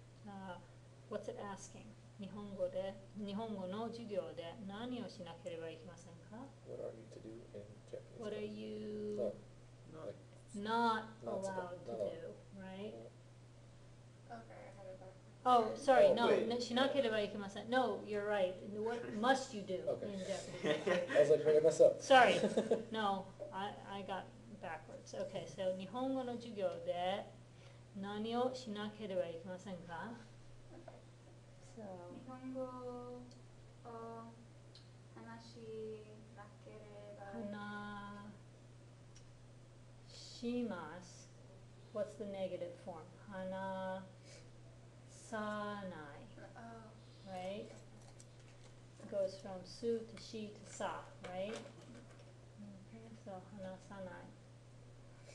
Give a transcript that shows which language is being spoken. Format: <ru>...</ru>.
<ja>じゃあ、</ja> <en>What's it asking?</en> <ja>日本語の授業で何をしなければいけませんか？</ja> <en>What are you to do in Japanese? What are you Like, not Not allowed to no. do, right? Okay, I have it back. Oh, sorry, Oh, no, wait.</en> <ja>しなければいけません.</ja> <en>No, you're right. What must you do Okay. in Japanese? I was like, did I mess up? Sorry. No, I got backwards. Okay, so</en> <ja>日本語の授業で何をしなければいけませんか？</ja> <en>So,</en> <ja>日本語を話しなければ話します.</ja> <en>What's the negative form?</en> <ja>話さない.</ja> <en>Oh, Right? It goes from su to she to sa, right? Okay, so</en> <ja>話さない.</ja>